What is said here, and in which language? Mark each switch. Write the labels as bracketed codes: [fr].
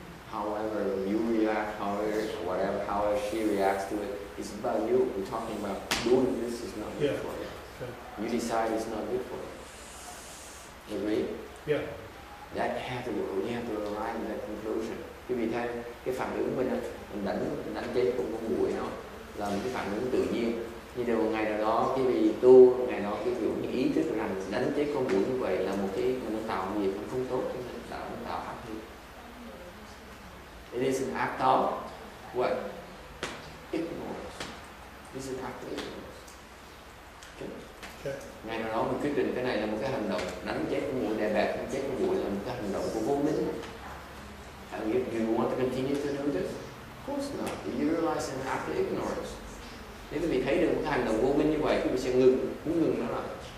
[en] However you react, however she reacts to it, it's about you. We're talking about doing this is not good Yeah. for you. okay. You decide it's not good for you. Agree? Yeah. You have to arrive at that conclusion. [vi] Quý vị thấy cái phản ứng mình đánh chết cùng con muỗi nó là một cái phản ứng tự nhiên. Như điều ngày nào đó quý vị tu, ngày đó quý vị những ý thức rằng đánh chết con muỗi như vậy là một cái mình tạo nghiệp không tốt cho mình, tạo ác nghiệp. [en] It is an act of what? Ignorance. This is act of ignorance. Okay. [vi] Ngày nào đó mình quyết định cái này là một cái hành động đánh chết con muỗi, đè bẹp đánh chết con muỗi là một cái hành động của vô minh. [en] And you want to continue to do this? Of course not. You realize an act of ignorance. [vi] Nếu quý vị thấy được một cái hành động vô minh như vậy, quý vị sẽ ngừng, muốn ngừng nó lại.